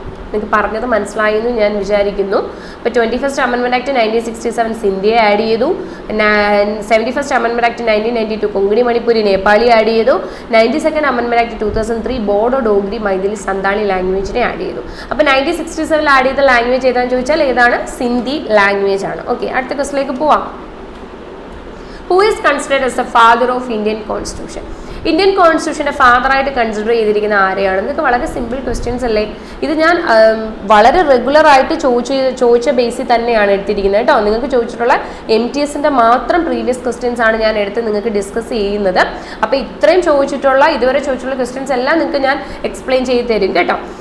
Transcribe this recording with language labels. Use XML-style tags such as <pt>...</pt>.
<ml>നിങ്ങൾക്ക് പറഞ്ഞത് മനസ്സിലായി എന്ന് ഞാൻ വിചാരിക്കുന്നു. ഇപ്പോൾ 21st അമെൻമെന്റ് ആക്ട് 1967 ഇന്ത്യയെ ആഡ് ചെയ്തു, 71st അമെൻമെന്റ് act 1992 Konkani Manipuri Nepali add ചെയ്തു, 92nd അമെൻമെന്റ് act 2003 Bodo Dogri Maithili Santali ലാംഗ്വേജിനെ add ചെയ്തു. അപ്പോൾ 1967 ആഡ് ചെയ്ത ലാംഗ്വേജ് ഏതാണെന്ന് ചോദിച്ചാൽ ഏതാണ്? സിന്ധി ലാംഗ്വേജ് ആണ്. ഓക്കെ, അടുത്ത ക്വസ്റ്റിലേക്ക് പോവാം.</ml> <en>Who is considered as the father of Indian Constitution?</en> <ml>Indian കോൺസ്റ്റിറ്റ്യൂഷൻ്റെ ഫാദറായിട്ട് consider ചെയ്തിരിക്കുന്ന ആരെയാണ്? ഇതൊക്കെ വളരെ സിമ്പിൾ ക്വസ്റ്റ്യൻസ് അല്ലേ? ഇത് ഞാൻ വളരെ റെഗുലറായിട്ട് ചോദിച്ച ബേസിൽ തന്നെയാണ് എടുത്തിരിക്കുന്നത് കേട്ടോ. നിങ്ങൾക്ക് ചോദിച്ചിട്ടുള്ള MTSന്റെ മാത്രം പ്രീവിയസ് ക്വസ്റ്റ്യൻസ് ആണ് ഞാൻ എടുത്ത് നിങ്ങൾക്ക് ഡിസ്കസ് ചെയ്യുന്നത്. അപ്പോൾ ഇത്രയും ഇതുവരെ ചോദിച്ചിട്ടുള്ള ക്വസ്റ്റ്യൻസ് എല്ലാം നിങ്ങൾക്ക് ഞാൻ എക്സ്പ്ലെയിൻ ചെയ്ത് തരും കേട്ടോ.</ml>